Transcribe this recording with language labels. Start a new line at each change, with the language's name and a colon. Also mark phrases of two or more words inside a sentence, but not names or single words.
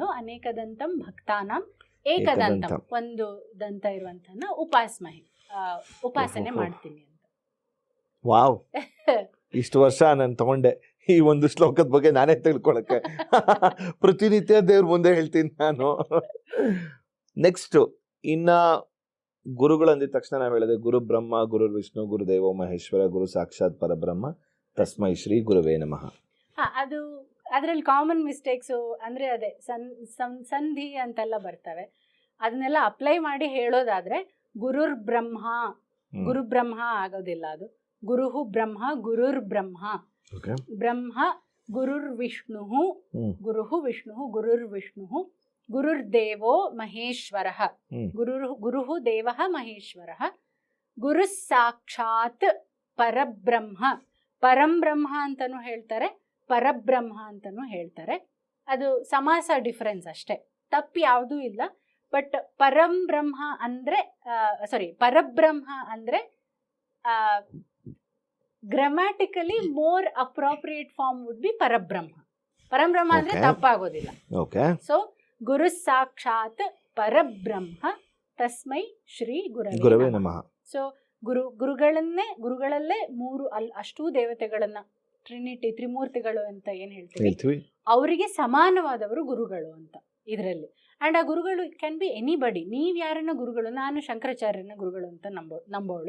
Sanskrit: ಅನೇಕದಂತಂ ಭಕ್ತಾನಂ ಏಕದಂತಂ,
Kannada: ಒಂದು ದಂತ ಇರುವಂತನ ಉಪಾಸನೆ ಮಾಡ್ತೀನಿ ಅಂತ. ವಾವ್, ಇಷ್ಟು ವರ್ಷ ನಾನು ತಗೊಂಡೆ ಈ ಒಂದು ಶ್ಲೋಕದ ಬಗ್ಗೆ ನಾನೇ ತಿಳ್ಕೊಳಕ್ಕೆ. ಪ್ರತಿನಿತ್ಯ ದೇವ್ರ ಮುಂದೆ ಹೇಳ್ತೀನಿ ನಾನು. ನೆಕ್ಸ್ಟ್, ಇನ್ನ ಗುರುಗಳು ಅಂದಿದ ತಕ್ಷಣ ನಾವು ಹೇಳಿದೆ
Sanskrit: ಗುರು ಬ್ರಹ್ಮ, ಗುರು ವಿಷ್ಣು, ಗುರುದೇವೋ ಮಹೇಶ್ವರ, ಗುರು ಸಾಕ್ಷಾತ್ ಪರಬ್ರಹ್ಮ, ತಸ್ಮೈ ಶ್ರೀ ಗುರುವೇ ನಮಃ.
Kannada: ಅದು ಅದ್ರಲ್ಲಿ
English: common mistakes
Kannada: ಅಂದ್ರೆ ಅದೇ ಸಂಧಿ ಅಂತೆಲ್ಲ ಬರ್ತವೆ. ಅದನ್ನೆಲ್ಲ ಅಪ್ಲೈ ಮಾಡಿ ಹೇಳೋದಾದ್ರೆ
Sanskrit: ಗುರುರ್ ಬ್ರಹ್ಮ
Kannada: ಆಗೋದಿಲ್ಲ.
Sanskrit: ಅದು ಗುರುಹು ಬ್ರಹ್ಮ, ಗುರುರ್ ಬ್ರಹ್ಮ. ಬ್ರಹ್ಮ ಗುರುರ್ ವಿಷ್ಣು, ಗುರುಹು ವಿಷ್ಣು, ಗುರುರ್ ವಿಷ್ಣು, ಗುರುರ್ದೇವೋ ಮಹೇಶ್ವರ, ಗುರುಹು ದೇವಃ ಮಹೇಶ್ವರ, ಗುರು ಸಾಕ್ಷಾತ್ ಪರಬ್ರಹ್ಮ.
Kannada: ಪರಂ ಬ್ರಹ್ಮ ಅಂತಾನು ಹೇಳ್ತಾರೆ, ಪರಬ್ರಹ್ಮ ಅಂತಾನು ಹೇಳ್ತಾರೆ. ಅದು ಸಮಾಸ ಡಿಫರೆನ್ಸ್ ಅಷ್ಟೇ, ತಪ್ಪು ಯಾವುದೂ ಇಲ್ಲ.
English: ಬಟ್ ಪರಬ್ರಹ್ಮ ಅಂದ್ರೆ grammatically more appropriate form would be ಪರಬ್ರಹ್ಮ.
Kannada: ಪರಬ್ರಹ್ಮ ಅಂದ್ರೆ ತಪ್ಪಾಗೋದಿಲ್ಲ.
Sanskrit: ಸೊ ಗುರು ಸಾಕ್ಷಾತ್ ಪರಬ್ರಹ್ಮ ತಸ್ಮೈ ಶ್ರೀ ಗುರವೇ ನಮಃ.
Kannada: ಸೊ ಗುರುಗಳಲ್ಲೇ 3 ಅಷ್ಟೂ ದೇವತೆಗಳನ್ನ, ಟ್ರಿನಿಟಿ, ತ್ರಿಮೂರ್ತಿಗಳು ಅಂತ ಏನ್ ಹೇಳ್ತೀವಿ, ಅವರಿಗೆ ಸಮಾನವಾದವರು ಗುರುಗಳು ಅಂತ ಇದರಲ್ಲಿ.
English: ಅಂಡ್
Kannada: ಆ ಗುರುಗಳು
English: can be anybody.
Kannada: ನೀವ್ ಯಾರನ್ನ ಗುರುಗಳು, ನಾನು ಶಂಕರಾಚಾರ್ಯನ ಗುರುಗಳು ಅಂತ ನಂಬೋಳು.